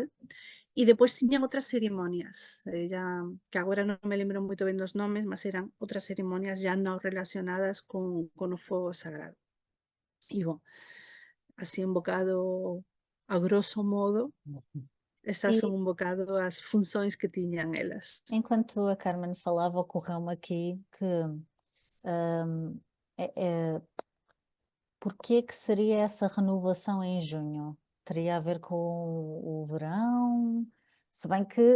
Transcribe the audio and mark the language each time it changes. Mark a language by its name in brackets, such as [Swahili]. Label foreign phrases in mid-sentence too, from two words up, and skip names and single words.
[Galician] E depois tiñan outras cerimonias, que agora non me lembro moito ben dos nomes, mas eran outras cerimonias já non relacionadas con o fogo sagrado. E, bon, así un bocado, a grosso modo, estas E son un bocado as funções que tiñan elas. [Portuguese] enquanto a Carmen falava, ocorreu-me aqui que hum, porquê que seria essa renovação em junho? Teria a ver com o verão? Se bem que...